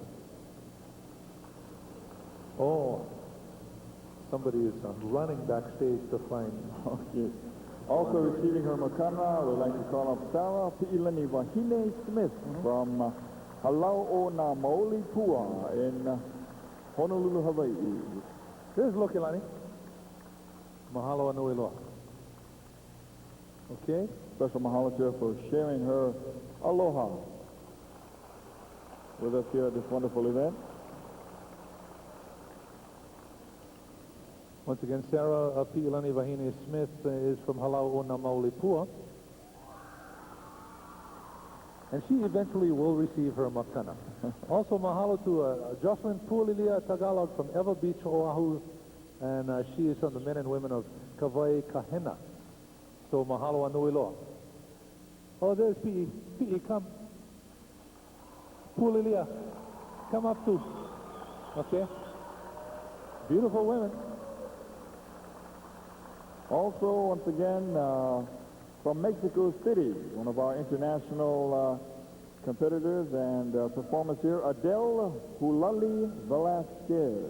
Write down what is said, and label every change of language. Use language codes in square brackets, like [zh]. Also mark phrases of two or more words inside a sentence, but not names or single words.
[en] Oh, somebody is running backstage to find. Okay. Also receiving her makana, we'd like to call up Sarah Pi'ilani Wahine Smith from Halau'o na Maoli Pua in Honolulu, Hawaii. This is Lokelani. [haw] Mahalo anui loa. [en] Okay. Special mahalo to her for sharing her aloha with us here at this wonderful event. Once again, Sarah Pi'ilani Wahine Smith is from Halau'o na Maoli Pua. and she eventually will receive her makana. Also, mahalo to Jocelyn Pulilia Tagalog from Eva Beach, Oahu, and she is from the men and women of Kawai Kahena. So [haw] mahalo anui loa. [en] Oh, there's P.E. P.E., come. Pulilia, come up too. Okay. Beautiful women. Also, once again, from Mexico City, one of our international competitors and performers here, Adele Hulali Velasquez.